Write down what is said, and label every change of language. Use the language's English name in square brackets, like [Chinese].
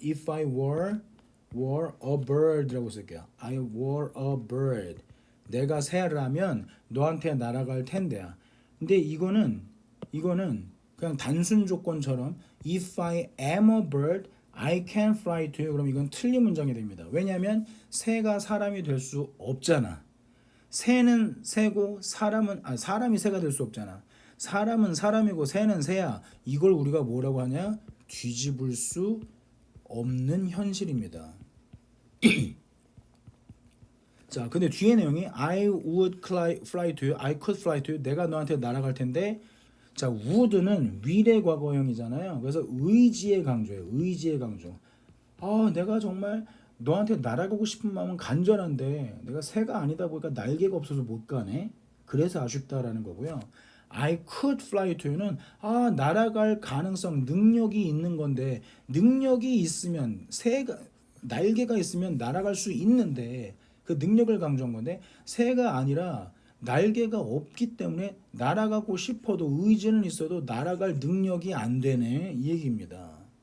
[English] If I were a bird [Korean] 라고 쓸게요. [English] I were a bird. [Korean] 내가 새라면 너한테 날아갈 텐데야. 근데 이거는 그냥 단순 조건처럼 [English] If I am a bird, I can fly to you. [Korean] 그럼 이건 틀린 문장이 됩니다. 왜냐하면 새가 사람이 될 수 없잖아. 새는 새고 사람이 새가 될 수 없잖아. 사람은 사람이고 새는 새야. 이걸 우리가 뭐라고 하냐? 뒤집을 수 없는 현실입니다. 자, 근데 뒤에 내용이 [English] I would fly to you, I could fly to you. [Korean] 내가 너한테 날아갈 텐데. 자, would는 미래 과거형이잖아요. 그래서 의지의 강조예요. 의지의 강조. 내가 정말 너한테 날아가고 싶은 마음은 간절한데 내가 새가 아니다 보니까 날개가 없어서 못 가네. 그래서 아쉽다라는 거고요. [English] I could fly to you [Korean] 는 날아갈 가능성, 능력이 있는 건데 능력이 있으면 날개가 있으면 날아갈 수 있는데 그 능력을 강조한 건데 새가 아니라 날개가 없기 때문에 날아가고 싶어도 의지는 있어도 날아갈 능력이 안 되네 이 얘기입니다.